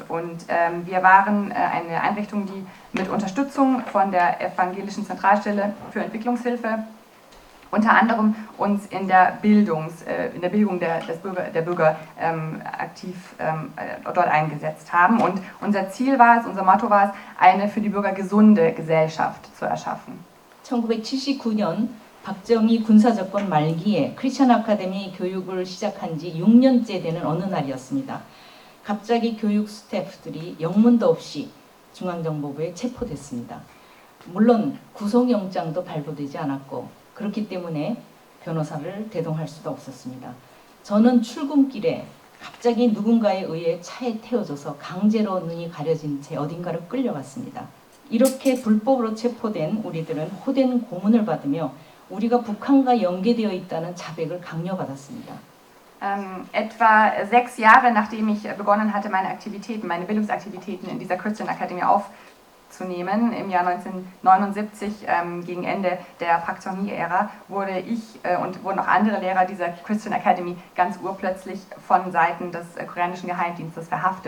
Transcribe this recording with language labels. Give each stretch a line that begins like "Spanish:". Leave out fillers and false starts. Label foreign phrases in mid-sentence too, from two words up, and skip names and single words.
German: Und wir waren eine Einrichtung, die mit Unterstützung von der Evangelischen Zentralstelle für Entwicklungshilfe unter anderem uns in der Bildung der Bürger aktiv dort eingesetzt haben. Und unser Ziel war es, unser Motto war es, eine für die Bürger gesunde Gesellschaft zu erschaffen.
Korean: 1979년 박정희 군사정권 말기에 크리스천 아카데미 교육을 시작한 지 6년째 되는 어느 날이었습니다. 갑자기 교육 스태프들이 영문도 없이 중앙정보부에 체포됐습니다. 물론 구속영장도 발부되지 않았고 그렇기 때문에 변호사를 대동할 수도 없었습니다. 저는 출근길에 갑자기 누군가에 의해 차에 태워져서 강제로 눈이 가려진 채 어딘가로 끌려갔습니다. 이렇게 불법으로 체포된 우리들은 호된 고문을 받으며 우리가 북한과 연계되어 있다는 자백을 강요받았습니다.
German: Etwa 6 Jahre nachdem ich begonnen hatte, meine Bildungsaktivitäten in dieser Christian Academy zu nehmen. Im Jahr 1979, gegen Ende der Pak Chung-hee-Ära, wurde ich und wurden auch andere Lehrer dieser Christian Academy ganz urplötzlich von Seiten des koreanischen Geheimdienstes verhaftet.